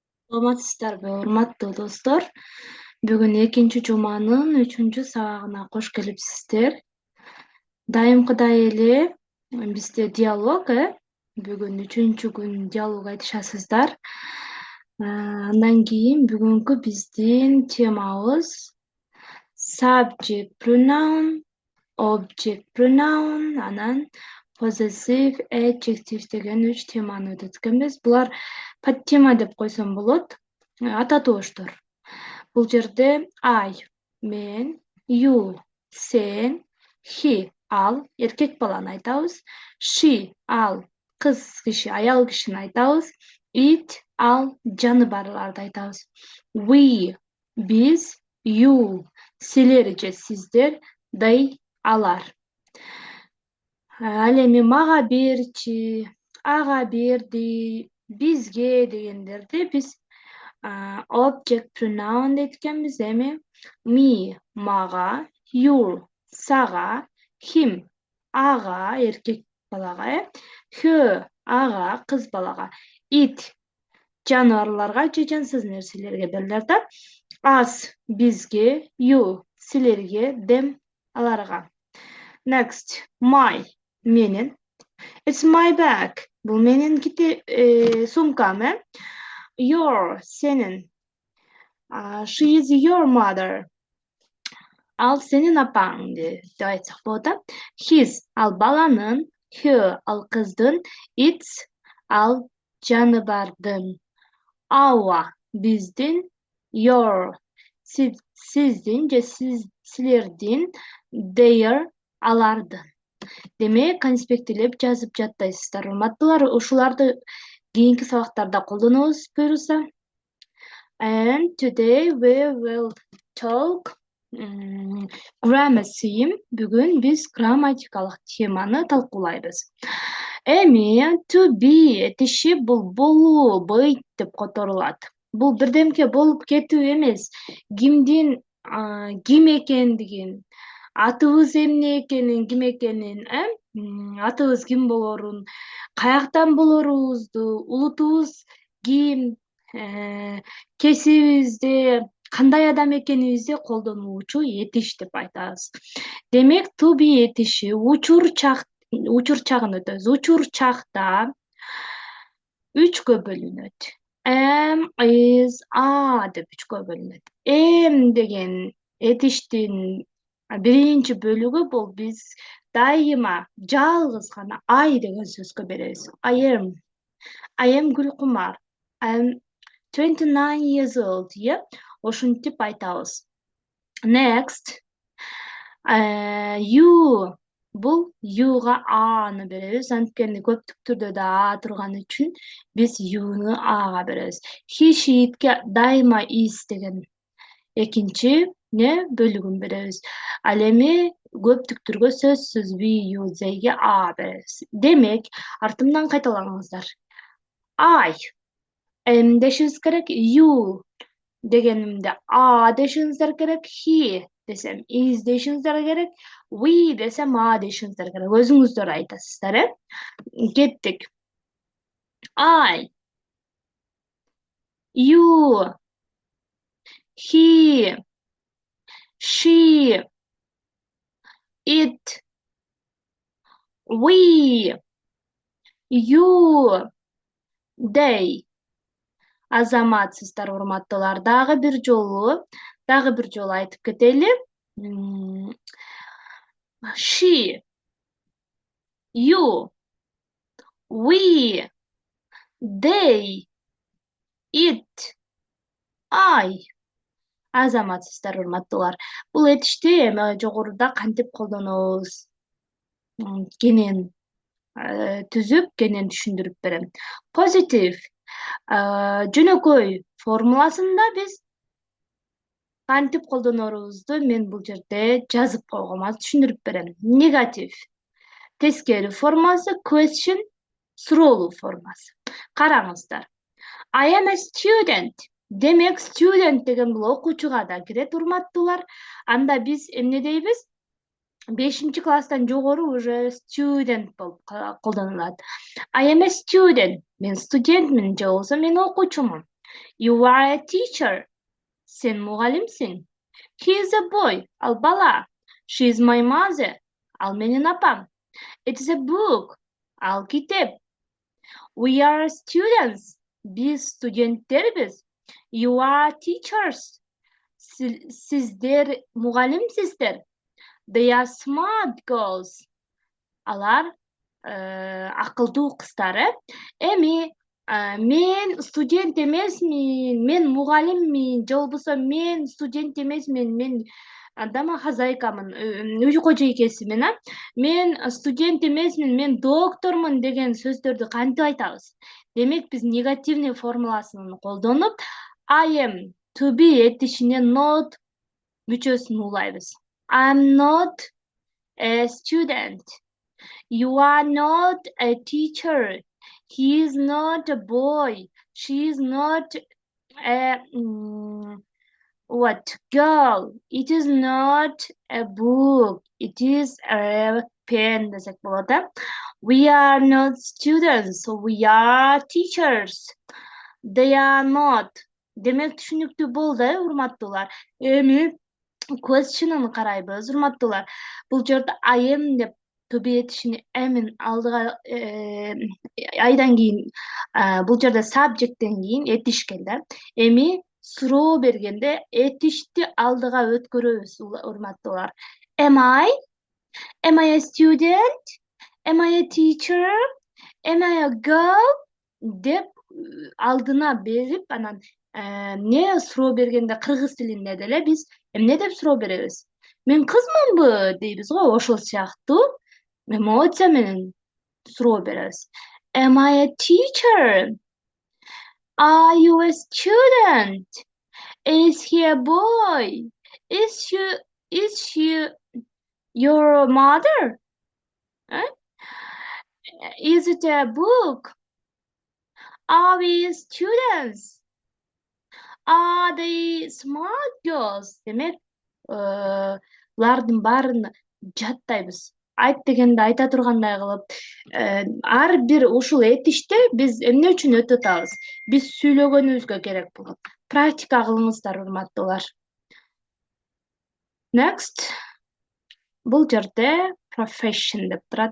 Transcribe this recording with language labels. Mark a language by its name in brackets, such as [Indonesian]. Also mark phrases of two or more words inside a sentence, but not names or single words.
[Kyrgyz] Саламатсыздарбы, урматтуу достор. Бүгүн экинчи жуманын 3-сабагына кош келипсиздер. Дайымкыдай эле бизде диалог, бүгүн 3-күн диалог айтышасыздар. Андан кийин бүгүнкү биздин темабыз [English] subject pronoun, object pronoun, [Kyrgyz] анан [English] possessive adjective [Kyrgyz] деген 3 теманы өтөт экенбиз. Булар подтема деп койсом болот, ата тобуштар. Бул жерде I мен, you сен, he ал эркек баланы айтабыз, she ал кыз киши, аял кишини айтабыз, it ал жаныбарларды айтабыз. We биз, you силер же сиздер, they алар. Ал эми мага берчи, ага берди, бизге дегендерди биз [English] object pronoun [Kyrgyz] дейт экенбиз. Эми me мага, you сага, him ага эркек балага, her ага кыз балага, it жаныбарларга же жансыз нерселерге берилет да. Us бизге, you силерге, them аларга. [English] Next, my менин. It's my bag. [Kyrgyz] Бул менин сумкам, Your сенин. [English] She is your mother. [Kyrgyz] Ал сенин апаң деп айтсак болот да. His ал баланын, her ал кыздын, it's ал жаныбардын. Our биздин, your сиздин же силердин, their алардын. Демек, конспектилеп жазып жаттайсыздар, урматтуулар. Ушуларды кийинки сабактарда колдонобуз буюрса. [English] And today we will talk grammar theme. [Kyrgyz] Бүгүн биз грамматикалык теманы талкуулайбыз. Эми [English] to be [Kyrgyz] этиши бул болуу, быть деп которулат. Бул бирдемке болуп кетүү эмес, кимдин ким экендигин, атыбыз эмне экенин, ким экенин, атыбыз ким болорун, каяктан болорубузду, улутубуз ким, кесибибизде кандай адам экенибизди колдонуучу этиш деп айтабыз. Демек, [English] to be [Kyrgyz] этиши учур чагын өтөбүз. Учур чакта 3кө бөлүнөт. Am, is, are деп 3кө бөлүнөт. Am деген этиштин биринчи бөлүгү бул биз дайыма жалгыз гана I деген сөзгө беребиз. [English] I am Гүлкумар. I am 29 years old. [Kyrgyz] Ошентип айтабыз. [English] Next, you [Kyrgyz] бул youга аны беребиз. Анткени көптүк түрдө да а турган үчүн биз youну ага беребиз. [English] He, she, [Kyrgyz] itке дайыма is деген экинчи бөлүгүн беребиз. Ал эми көптүк түргө сөзсүз [English] we, you, [Kyrgyz] theyге а беребиз. Демек, артымдан кайталаңыздар. [English] I am [Kyrgyz] дешибиз керек, you дегенимде а дешиңиздер керек, he десем is дешиңиздер керек, we десем а дешиңиздер керек. Өзүңүздөр айтасыздар, Кеттик. [English] I, you, he, she, it, we, you, they. [Kyrgyz] Азаматсыздар, урматтуулар. Дагы бир жолу айтып кетели. [English] She, you, we, they, it, I. [Kyrgyz] Азаматсыздар, урматтуулар. Бул этишти эми жогоруда кантип колдонобуз? Кенен түзүп, кенен түшүндүрүп берем. Positive жөнөкөй формуласында биз кантип колдонорубузду мен бул жерде жазып койгом, азыр түшүндүрүп берем. Негатив тескери формасы, question суроолуу формасы. Караңыздар. [English] I am a student. [Kyrgyz] Демек, student деген бул окуучуга да кирет, урматтуулар. Анда биз эмне дейбиз? 5 класстан жогору уже student болуп колдонулат. [English] I am a student. [Kyrgyz] Мен студентмин же болбосо мен окуучумун. [English] You are a teacher. [Kyrgyz] Сен мугалимсиң. [English] He is a boy. [Kyrgyz] Ал бала. [English] She is my mother. [Kyrgyz] Ал менин апам. [English] It is a book. [Kyrgyz] Ал китеп. [English] We are students. [Kyrgyz] Биз студенттербиз. [English] You are teachers. [Kyrgyz] Сиздер мугалимсиздер. [English] They are smart girls. [Kyrgyz] Алар акылдуу кыздары. Эми мен студент эмесмин, мен мугалиммин, же болбосо мен студент эмесмин, мен домохозяйкамын, үй кожойкесимин, мен студент эмесмин, мен доктормун деген сөздөрдү кантип айтабыз? Демек биз негативный формуласын колдонуп [English] I am to be [Kyrgyz] этишине not мүчөсүн улайбыз. [English] I'm not a student. You are not a teacher. He is not a boy. She is not a girl. It is not a book. It is a pen [Kyrgyz] десек болот. [English] We are not students, so we are teachers. They are not. [Kyrgyz] Демек түшүнүктүү болду, урматтуулар. Эми question'ын карайбыз, урматтуулар. Бул жерде [English] I am [Kyrgyz] деп төбе этишини эмин алдыга айдан кийин бул жерде subjecттен кийин этиш келди. Эми суроо бергенде этишти алдыга өткөрөбүз, урматтуулар. [English] Am I a student? Am I a teacher? Am I a girl? [Kyrgyz] деп алдына берип, анан эмне суроо бергенде кыргыз тилинде деле биз эмне деп суроо беребиз? Мен кызмынбы дейбиз го, ошол сыяктуу эмоция менен суроо беребиз. [English] Am I a teacher? Are you a student? Is he a boy? Is she your mother? Is it a book? Are we students? Are they smart girls? [Kyrgyz] Демек, булардын баарын жаттайбыз. Айт дегенде айта тургандай кылып, ар бир ушул этиште биз эмне үчүн өтө атабыз? Биз сүйлөгөнүбүзгө керек болот. Практика кылыңыздар, урматтуулар. Next. Бул жерде profession деп турат.